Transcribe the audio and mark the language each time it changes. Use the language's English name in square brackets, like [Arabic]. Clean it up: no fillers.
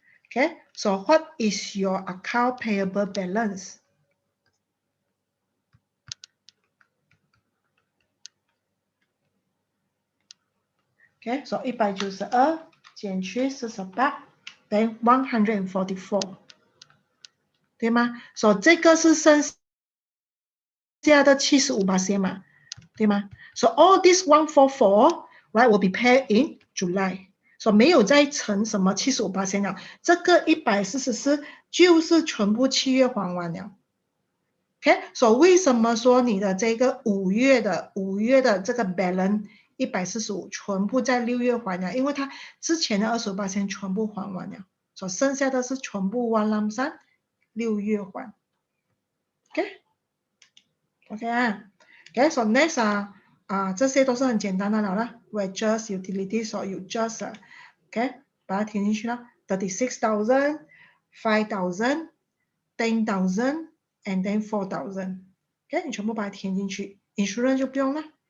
[English] Okay, so what is your account payable balance? [Chinese] Okay, so 192减去48 [English] then [Chinese] 144， 对吗？ So 这个是剩下的75%嘛，对吗？ [English] So all this 144 right will be paid in July。 [Chinese] So 没有再乘什么75%了，这个144就是全部7月还完了。 Okay, so 为什么说你的这个5月的这个 balance 145全部在6月还了？因为它之前的25%全部还完了，所以剩下的是全部 [English] one lump sum [Chinese] 6月还。 [English] OK 啊 ，OK， so next [Chinese] 这些都是很简单的了啦 [English] ，wages utilities or you just OK [Chinese] 把它填进去了 [English] ，36,000 5,000 10,000 and then 4,000。 [Chinese] OK， 你全部把它填进去 ，insurance 就不用了。